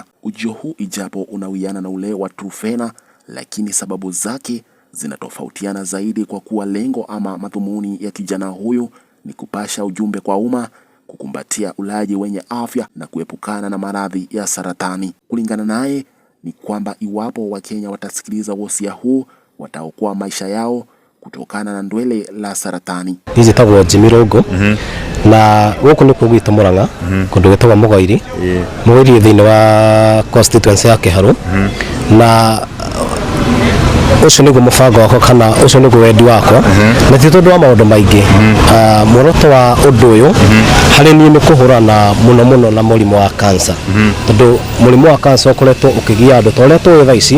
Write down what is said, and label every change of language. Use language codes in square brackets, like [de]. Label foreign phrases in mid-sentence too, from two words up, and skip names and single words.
[sw] Ujio huu ijapo unawiana na ule wa Turufena, lakini sababu zake zinatofautiana zaidi, kwa kuwa lengo ama madhumuni ya kijana huyu ni kupasha ujumbe kwa umma, kukumbatia ulaji wenye afya na kuepukana na maradhi ya saratani. Kulingana naye ni kwamba iwapo Wakenya watasikiliza wosia huu, wataokoa maisha yao kutokana na ndwele la saratani. [ki] Hizi tagwo Jimmy Irungu na guku ni kugwita Murang'a kundu gwetagwo Mugoiri thiini wa constituency ya Kiharu, na ucio niguo mubango wakwa kana ucio niguo wendi wakwa na ti tondu wa maundu maingi. Muoroto wa undu uyu hari ni kuhurana muno na murimu wa cancer, tondu murimu wa cancer ukoretwo ukigia andu toria tu thaa ici.